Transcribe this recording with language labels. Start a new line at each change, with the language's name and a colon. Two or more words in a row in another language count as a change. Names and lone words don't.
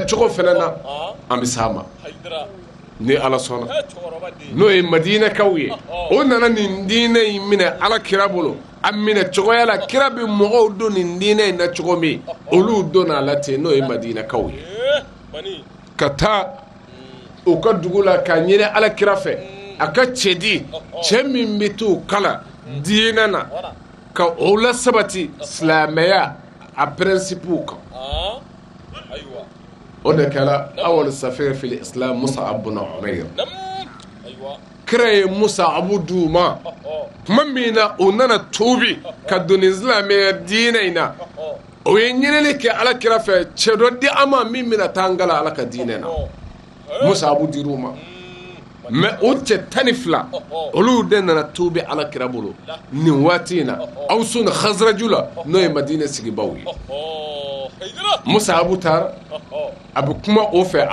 Bambara: cogo fana na an bɛ s'a ma ni Ala sɔnna n'o ye Madinakaw ye o nana nin diinɛ in minɛ Alakira bolo a minɛ cogoya la kira bɛ mɔgɔw don nin diinɛ in na cogo min olu donna a la ten n'o ye Madinakaw ye ka taa u ka dugu la ka ɲini Alakira fɛ a ka cɛdi cɛ min bɛ t'u kala diinɛ na ka o la sabati silamɛya a principe kan o de kɛra
Arabic: أول سفير في الإسلام
Bambara: Mus'ab bin Umayr kira ye Mus'ab d'u ma tuma min na o nana tuubi ka don silamɛya diinɛ in na o ye ɲinili kɛ Alakira fɛ cɛ dɔ di a ma min bɛna taa n kala Ala ka diinɛ na Mus'ab dir'u ma mais o cɛ 12 olu de nana tuubi Alakira bolo nin waati in na Awsu ni Khazraju la n'o ye Madina sigibaw ye Mus'ab taara a bɛ kuma o fɛ